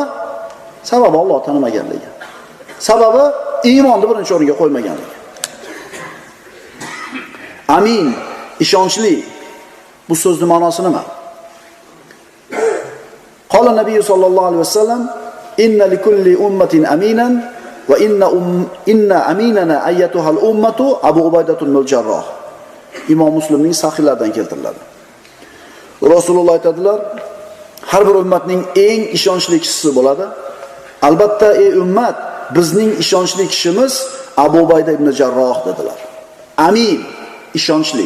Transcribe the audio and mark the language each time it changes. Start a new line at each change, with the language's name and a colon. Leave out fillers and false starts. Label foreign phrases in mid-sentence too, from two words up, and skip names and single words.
Uzbek: Sababi Alloh tanimaganligi. Sababi iymonni birinchi o'ringa qo'ymaganligi. Amin, ishonchli. Bu so'zning ma'nosi nima?
Arabic: قال النبي صلى الله عليه وسلم, "إن لكل أمة أمينا وإن أميننا أيتها الأمة أبو عبيدة الجراح."
Uzbek: Imom Muslimning sahihlardan keltiriladi. Rasululloh aytadilar, har bir ummatning eng ishonchli kishisi bo'ladi. Albatta, ey ummat, bizning ishonchli kishimiz Abu Ubayda ibn Jarroh dedilar. Amin, ishonchli.